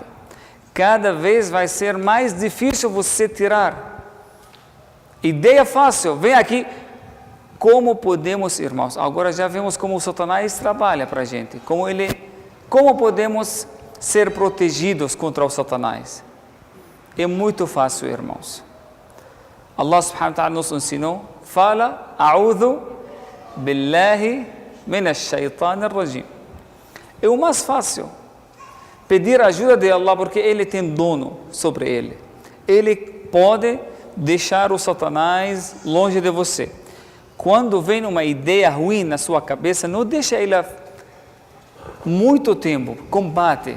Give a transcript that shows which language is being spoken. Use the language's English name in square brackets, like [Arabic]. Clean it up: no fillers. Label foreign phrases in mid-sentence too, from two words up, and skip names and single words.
[Portuguese] Cada vez vai ser mais difícil você tirar. Ideia fácil, vem aqui. Como podemos, irmãos, agora já vemos como o Satanás trabalha para a gente. Como podemos ser protegidos contra o Satanás? É muito fácil, irmãos. Allah [Arabic] سبحانه وتعالى [Portuguese] nos ensinou, fala, [Arabic] أعوذ بالله من الشيطان الرجيم. [Portuguese] É o mais fácil. Pedir ajuda de Allah, porque Ele tem dono sobre ele. Ele pode deixar o Satanás longe de você. Quando vem uma ideia ruim na sua cabeça, não deixa ela muito tempo, combate.